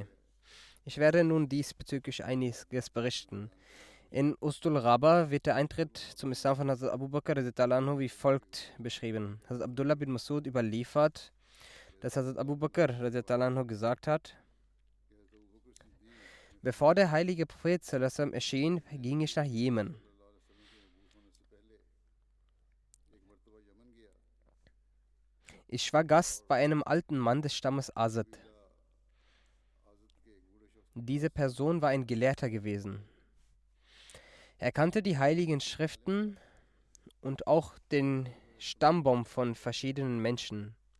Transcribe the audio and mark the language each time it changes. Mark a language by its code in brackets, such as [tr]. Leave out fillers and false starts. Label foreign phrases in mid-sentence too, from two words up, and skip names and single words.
[de] Ich werde nun diesbezüglich einiges berichten. In Ustul Ghaba wird der Eintritt zum Islam von Hazrat Abu Bakr [ar] رضي الله عنه [de] wie folgt beschrieben. Hazrat Abdullah bin Masud überliefert, dass Hazrat Abu Bakr [ar] رضي الله عنه [de] gesagt hat: Bevor der heilige Prophet [ar] صلى الله عليه وسلم [de] erschien, ging ich nach Jemen. Ich war Gast bei einem alten Mann des Stammes Asad. Diese Person war ein Gelehrter gewesen. Er kannte die heiligen Schriften und auch den Stammbaum von verschiedenen Menschen.